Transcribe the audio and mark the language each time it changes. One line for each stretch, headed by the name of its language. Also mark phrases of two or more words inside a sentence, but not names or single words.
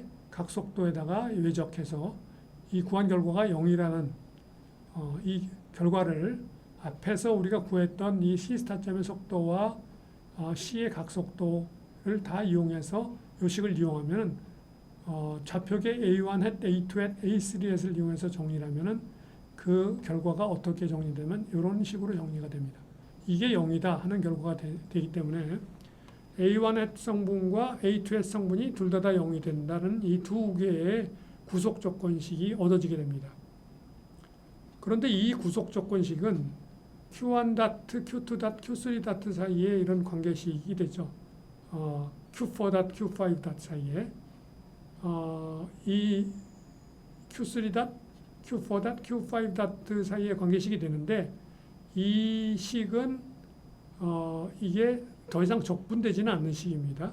Korean: 각속도에다가 외적해서 이 구한 결과가 0이라는 이 결과를 앞에서 우리가 구했던 이 C 스타점의 속도와 C의 각속도를 다 이용해서 요식을 이용하면 좌표계 A1 hat, A2 hat, A3 hat을 이용해서 정리하면은 그 결과가 어떻게 정리되면 이런 식으로 정리가 됩니다. 이게 0이다 하는 결과가 되기 때문에 A1 hat 성분과 A2 hat 성분이 둘 다 0이 된다는 이 두 개의 구속 조건식이 얻어지게 됩니다. 그런데 이 구속 조건식은 Q1 닷, Q2 닷, Q3 닷 사이에 이런 관계식이 되죠. Q4 닷, Q5 닷 사이에 이 Q3 닷, Q4 닷, Q5 닷 사이에 관계식이 되는데 이 식은 이게 더 이상 적분되지는 않는 식입니다.